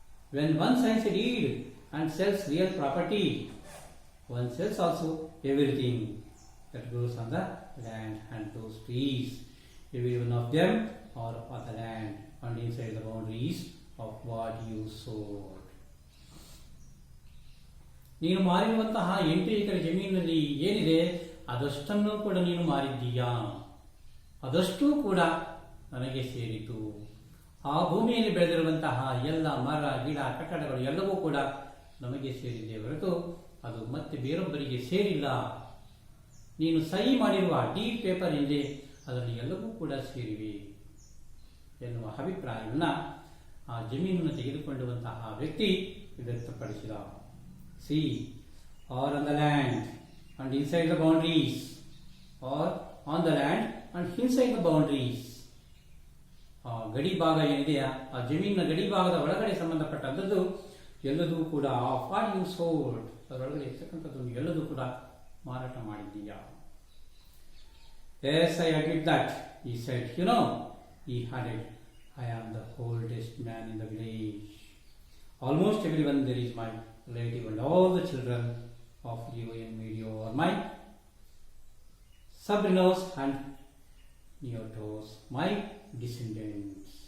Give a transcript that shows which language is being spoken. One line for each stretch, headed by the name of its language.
English: When one signs a deed and sells real property, one sells also everything that grows on the land, and those trees, every one of them are on the land and inside the boundaries of what you sold.
Kannada: ನೀನು ಮಾರಿರುವಂತಹ 8 ಎಕರೆ ಜಮೀನಿನಲ್ಲಿ ಏನಿದೆ ಅದಷ್ಟನ್ನು ಕೂಡ ನೀನು ಮಾರಿದ್ದೀಯಾ, ಅದಷ್ಟೂ ಕೂಡ ನನಗೆ ಸೇರಿತು. ಆ ಭೂಮಿಯಲ್ಲಿ ಬೆಳೆದಿರುವಂತಹ ಎಲ್ಲ ಮರ ಗಿಡ ಕಟ್ಟಡಗಳು ಎಲ್ಲವೂ ಕೂಡ ನಮಗೆ ಸೇರಿದೆ ಹೊರತು ಅದು ಮತ್ತೆ ಬೇರೊಬ್ಬರಿಗೆ ಸೇರಿಲ್ಲ. ನೀನು ಸಹಿ ಮಾಡಿರುವ ಡೀಡ್ ಪೇಪರ್ ಏನಿದೆ ಅದರಲ್ಲಿ ಎಲ್ಲವೂ ಕೂಡ ಸೇರಿವೆ ಎನ್ನುವ ಅಭಿಪ್ರಾಯವನ್ನು ಆ ಜಮೀನನ್ನು ತೆಗೆದುಕೊಳ್ಳುವಂತಹ ವ್ಯಕ್ತಿ ವ್ಯಕ್ತಪಡಿಸಿದ.
English: See are on the land and inside the boundaries, are on the land and inside the boundaries.
Kannada: ಆ ಗಡಿ ಭಾಗ ಏನಿದೆಯಾ, ಆ ಜಮೀನಿನ ಗಡಿ ಭಾಗದ ಒಳಗಡೆ ಸಂಬಂಧಪಟ್ಟಂಥದ್ದು ಎಲ್ಲದೂ ಕೂಡ
English: of are you sold,
Kannada: ಅದರೊಳಗಡೆ ಇರ್ತಕ್ಕಂಥದ್ದು ಎಲ್ಲದೂ ಕೂಡ ಮಾರಾಟ ಮಾಡಿದ್ದೀಯಾ.
English: Yes, I admit that, he said. You know, he added, I am the oldest man in the village. Almost everyone there is my relative, and all the children of Medio and Medio are my sobrinos and neotos, my descendants.